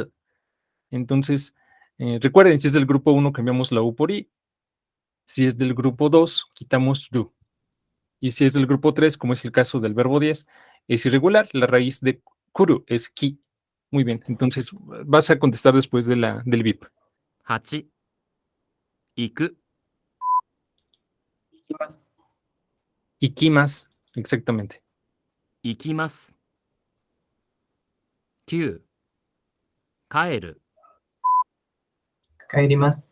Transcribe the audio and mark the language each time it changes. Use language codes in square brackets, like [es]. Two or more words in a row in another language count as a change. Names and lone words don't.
[es] Entonces, recuerden, si es del grupo 1, cambiamos la U por I. Si es del grupo 2, quitamos yu. Y si es del grupo 3, como es el caso del verbo 10, es irregular. La raíz de kuru es ki. Muy bien, entonces vas a contestar después del bip. [ja] 8、行く、行きます。 [es] Ikimas, exactamente. [ja] 行きます。9、帰る、帰ります。